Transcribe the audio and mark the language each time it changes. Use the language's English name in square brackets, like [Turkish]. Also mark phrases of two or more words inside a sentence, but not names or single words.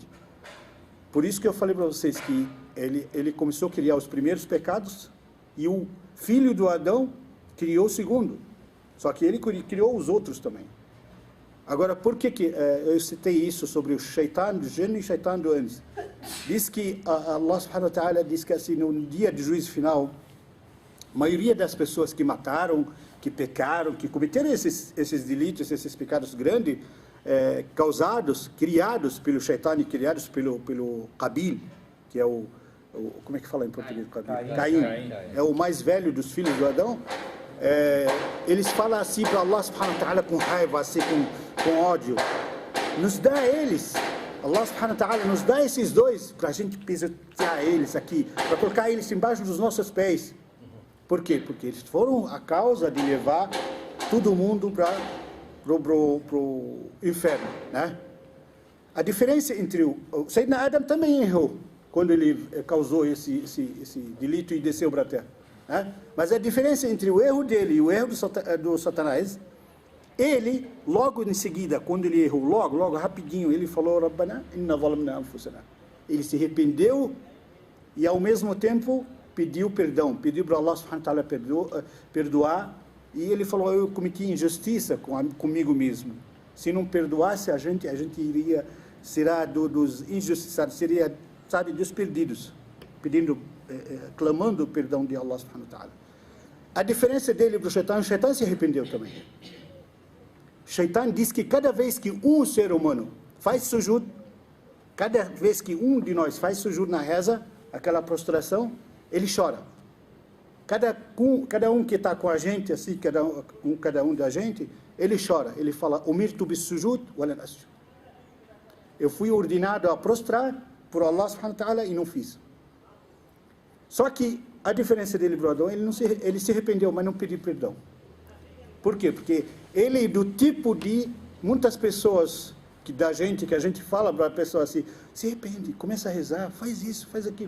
[Portuguese] Por isso que eu falei para vocês que ele começou a criar os primeiros pecados e o filho do Adão criou o segundo. Só que ele criou os outros também. Agora, por que eu citei isso sobre o Shaitan do gênio e o Shaitan do antes? Diz que [Arabic] الله سبحانه وتعالى [Portuguese] diz que assim, no dia de juízo final, a maioria das pessoas que mataram, que pecaram, que cometeram esses delitos, esses pecados grandes, criados pelo Shaitan e criados pelo Qabil, que é como é que fala em português? Caim. É o mais velho dos filhos do Adão. Eles falam assim para [Arabic] الله سبحانه وتعالى [Portuguese] com raiva, assim, com ódio. Nos dá eles. [Arabic] الله سبحانه وتعالى [Portuguese] nos dá esses dois para a gente pisotear eles aqui, para colocar eles embaixo dos nossos pés. Por quê? Porque eles foram a causa de levar todo mundo para o inferno, né? A diferença entre o [Arabic] سيدنا آدم [Portuguese] também errou quando ele causou esse delito e desceu para a terra, né? Mas a diferença entre o erro dele e o erro do Satanás, ele, logo em seguida, quando ele errou, logo, rapidinho, ele falou, [Arabic] ربنا إنا ظلمنا أنفسنا. [Portuguese] Ele se arrependeu e, ao mesmo tempo, pediu perdão, pediu para [Arabic] الله سبحانه وتعالى [Portuguese] perdoar, e ele falou, eu cometi injustiça comigo mesmo. Se não perdoasse, a gente será dos injustiçados, seria, sabe, dos perdidos, clamando o perdão de [Arabic] الله سبحانه وتعالى. [Portuguese] A diferença dele para o Shaitan se arrependeu também. Shaitan diz que cada vez que um ser humano faz sujud, cada vez que um de nós faz sujud na reza, aquela prostração, ele chora. Cada um que está com a gente, assim, cada um da gente, ele chora. Ele fala, [Arabic] أمرت بالسجود ولن أسجد. [Portuguese] Eu fui ordenado a prostrar por [Arabic] الله سبحانه وتعالى [Portuguese] e não fiz. Só que a diferença dele para o Adão, ele se arrependeu, mas não pediu perdão. Por quê? Porque ele é do tipo de muitas pessoas que a gente fala para a pessoa assim, se arrepende, começa a rezar, faz isso, faz aquilo.